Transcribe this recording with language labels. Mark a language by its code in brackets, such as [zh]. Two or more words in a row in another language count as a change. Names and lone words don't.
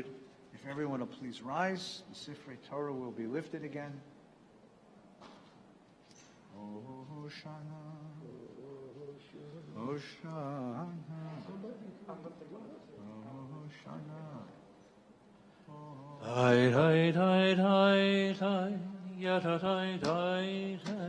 [en] If everyone will please rise, the Sifrei Torah will be lifted again. [he] הושענא, הושענא, הושענא. Hi, hi, hi, hi, hi, ya, hi, hi, hi, hi.